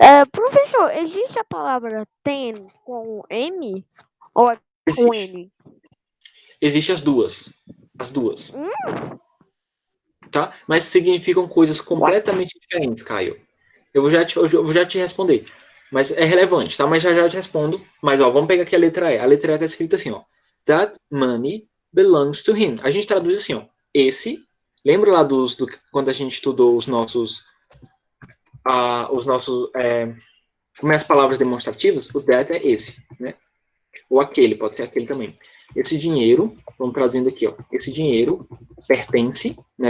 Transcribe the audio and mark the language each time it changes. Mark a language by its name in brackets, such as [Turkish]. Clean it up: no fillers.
[Portuguese] Professor, existe a palavra ten com M ou é com N? Existem as duas. As duas. Tá? Mas significam coisas completamente diferentes, Caio. Eu vou já te responder. Mas é relevante, tá? Mas já eu te respondo. Mas, ó, vamos pegar aqui a letra E. A letra E tá escrita assim, ó. [English] That money belongs to him. [Portuguese] A gente traduz assim, ó. Esse... Lembra lá quando a gente estudou os nossos... como é as palavras demonstrativas? O that é esse, né? Ou aquele, pode ser aquele também. Esse dinheiro, vamos traduzindo aqui, ó. Esse dinheiro pertence, né?